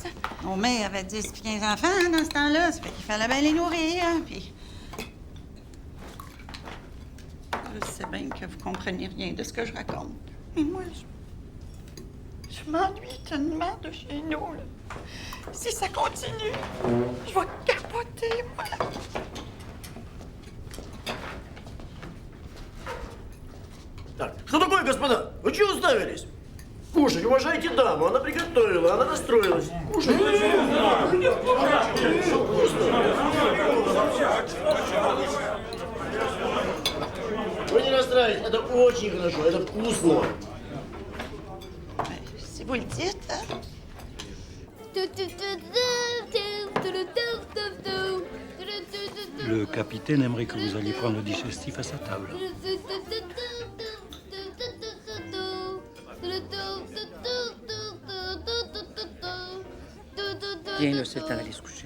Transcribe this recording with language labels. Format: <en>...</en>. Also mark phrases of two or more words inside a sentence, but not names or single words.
<fr>Mon mère avait 10 puis 15 enfants hein, dans ce temps-là, ça fait qu'il fallait bien les nourrir. Hein, puis... Je sais bien que vous comprenez rien de ce que je raconte. Mais moi, je m'ennuie tellement de chez nous. Là. Si ça continue, je vais capoter, moi.</fr> <ru>Так, что такое, господа? Вы чего уставились? Кушать, уважайте даму, она приготовила, она расстроилась. Кушать. Вы не расстраивайтесь, это очень хорошо, это вкусно.</ru> <fr>Si vous le dites, hein? Le capitaine aimerait que vous alliez prendre le digestif à sa table. Viens, là, c'est le temps d'aller se coucher.</fr>